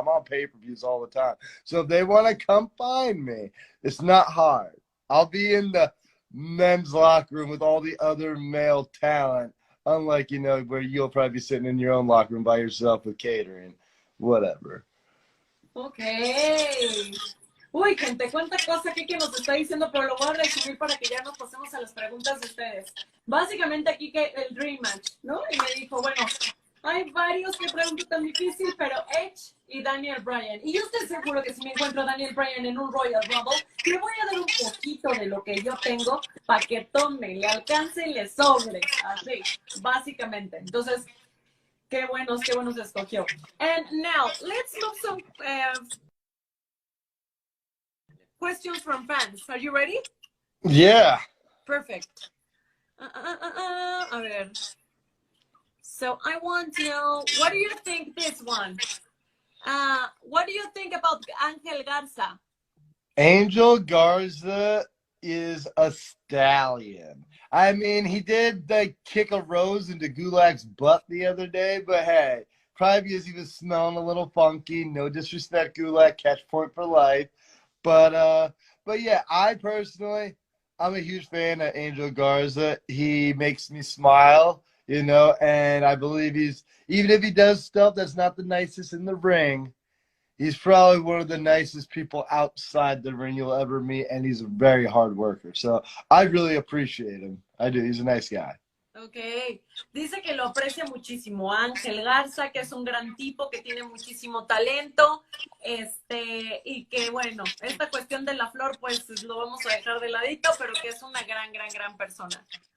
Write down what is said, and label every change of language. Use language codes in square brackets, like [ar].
[en] I'm on pay-per-views all the time. So if they want to come find me, it's not hard. I'll be in the men's locker room with all the other male talent, unlike, you know, where you'll probably be sitting in your own locker room by yourself with catering, whatever. Okay. [es] Uy, gente, cuánta cosa aquí que nos está diciendo, pero lo voy a resumir para que ya nos pasemos a las preguntas de ustedes. Básicamente aquí que el Dream Match, ¿no? Y me dijo, bueno, hay varios que pregunto tan difícil, pero Edge y Daniel Bryan. Y yo estoy seguro que si me encuentro a Daniel Bryan en un Royal Rumble, le voy a dar un poquito de lo que yo tengo para que tome, le alcance y le sobre. Así, básicamente. Entonces, qué buenos escogió. [en] And now, let's look some questions from fans. Are you ready? Yeah. Perfect. [es] A ver. [en] So I want to know, what do you think this one? What do you think about Angel Garza? Angel Garza is a stallion. I mean, he did like kick a rose into Gulag's butt the other day, but hey, probably because he was smelling a little funky. No disrespect, Gulag, catch point for life. But yeah, I personally, I'm a huge fan of Angel Garza. He makes me smile, you know, and I believe even if he does stuff that's not the nicest in the ring, he's probably one of the nicest people outside the ring you'll ever meet, and he's a very hard worker. So I really appreciate him. I do. He's a nice guy. [es] Ok, dice que lo aprecia muchísimo Ángel Garza, que es un gran tipo, que tiene muchísimo talento, y que bueno, esta cuestión de la flor pues lo vamos a dejar de ladito, pero que es una gran persona.